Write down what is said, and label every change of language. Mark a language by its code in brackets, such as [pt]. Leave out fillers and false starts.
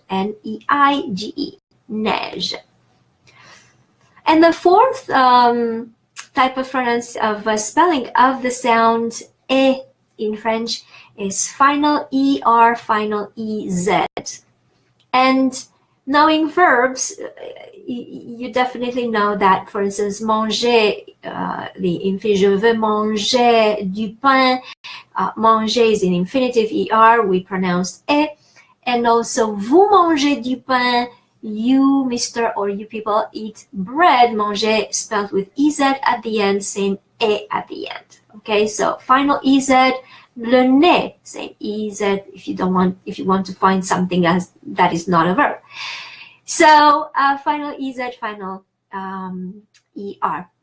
[en] N-E-I-G-E. Neige. And the fourth type of spelling of the sound E in French is final ER, final EZ. And knowing verbs, you definitely know that, for instance, manger, the infinitive, [fr] je veux manger du pain. [en] Manger is in infinitive ER, we pronounced E. And also, [fr] vous mangez du pain, [en] you, Mr. or you people eat bread. Manger spelled with EZ at the end, same E at the end. Okay, so final EZ. [fr] Le nez, [en] same EZ if you want to find something else that is not a verb. So final EZ, final ER.